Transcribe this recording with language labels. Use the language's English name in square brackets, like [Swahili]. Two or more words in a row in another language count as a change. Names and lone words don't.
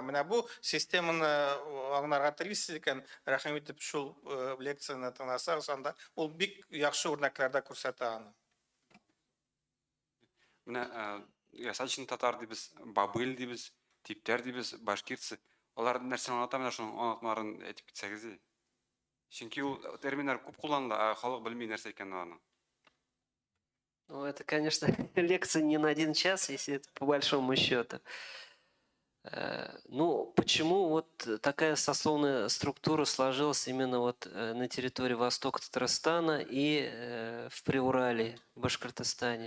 [Tatar] Менә бу системаны аңларга телисез икән, рәхим итеп шул лекцияны тыңласагыз, анда ул бик яхшы үрнәкләрдә күрсәтә аны. Менә ясачный татар дибез, бабыл дибез, типтәр дибез, башкирцы. Алар нәрсә аңлата, менә шуның аңлатмаларын әйтеп китсәгез. Чөнки ул терминнар күп кулланыла, халык белми нәрсә икәнен аны. [Russian] Ну, это, конечно, лекция не на 1 час, если это по большому счету. Ну, почему вот такая сословная структура сложилась именно вот на территории Востока Татарстана и в Приурале, в Башкортостане?